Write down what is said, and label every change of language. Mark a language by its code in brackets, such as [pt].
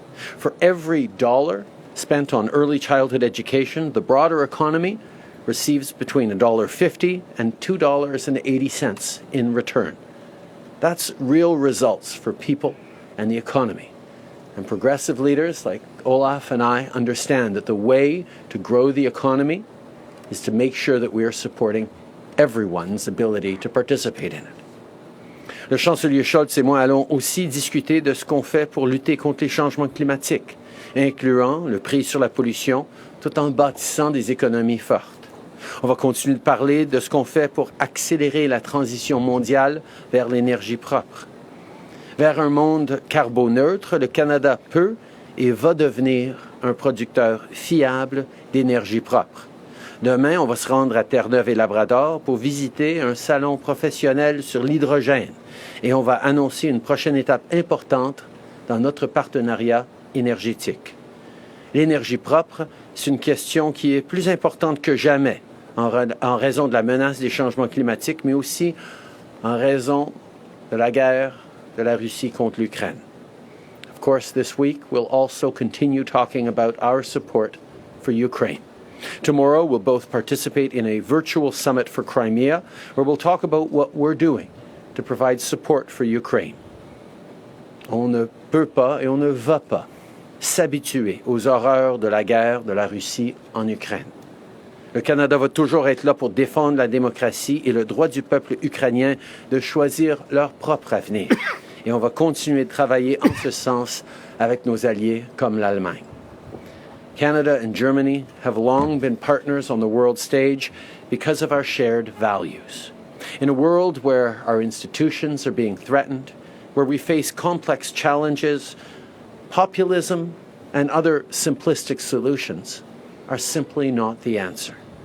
[en] For every dollar spent on early childhood education, the broader economy receives between $1.50 and $2.80 in return. That's real results for people and the economy. And progressive leaders like Olaf and I understand that the way to grow the economy is to make sure that we are supporting everyone's ability to participate in it. [fr] Le chancelier Scholz et moi allons aussi discuter de ce qu'on fait pour lutter contre les changements climatiques, incluant le prix sur la pollution, tout en bâtissant des économies fortes. On va continuer de parler de ce qu'on fait pour accélérer la transition mondiale vers l'énergie propre. Vers un monde carboneutre, le Canada peut et va devenir un producteur fiable d'énergie propre. Demain, on va se rendre à Terre-Neuve et Labrador pour visiter un salon professionnel sur l'hydrogène et on va annoncer une prochaine étape importante dans notre partenariat énergétique. L'énergie propre, c'est une question qui est plus importante que jamais en raison de la menace des changements climatiques, mais aussi en raison de la guerre de la Russie contre l'Ukraine. [en] Of course, this week we'll also continue talking about our support for Ukraine. Tomorrow, we'll both participate in a virtual summit for Crimea, where we'll talk about what we're doing to provide support for Ukraine. [fr] On ne peut pas et on ne va pas s'habituer aux horreurs de la guerre de la Russie en Ukraine. Le Canada va toujours être là pour défendre la démocratie et le droit du peuple ukrainien de choisir leur propre avenir. Et on va continuer de travailler en ce sens avec nos alliés comme l'Allemagne. [en] Canada and Germany have long been partners on the world stage because of our shared values. In a world where our institutions are being threatened, where we face complex challenges, populism and other simplistic solutions are simply not the answer.